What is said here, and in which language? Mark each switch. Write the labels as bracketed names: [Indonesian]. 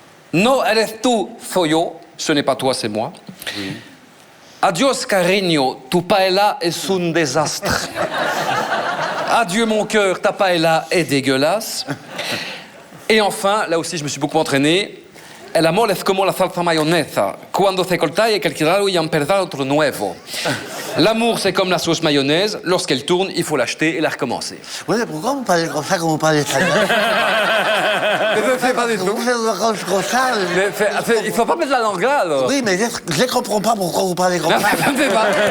[Spanish] No eres tú, soy yo. [French] Ce n'est pas toi, c'est moi. Oui. [Spanish] Adios, cariño, tu paella es un désastre. [French] Adieu mon cœur, ta paella est dégueulasse. Et enfin, là aussi je me suis beaucoup entraîné. [Spanish] El amor es como la salsa mayonesa. Cuando se corta hay que alquilarlo y empezar otro nuevo. [French] L'amour c'est comme la sauce mayonnaise. Lorsqu'elle tourne, il faut l'acheter et la recommencer. Oui, mais pourquoi vous parlez comme ça quand vous parlez espagnol? Je ne sais pas du tout. Vous faites comme ça. Il faut pas mettre la langue là alors. Oui, mais je ne comprends pas pourquoi vous parlez comme ça. Je ne sais pas.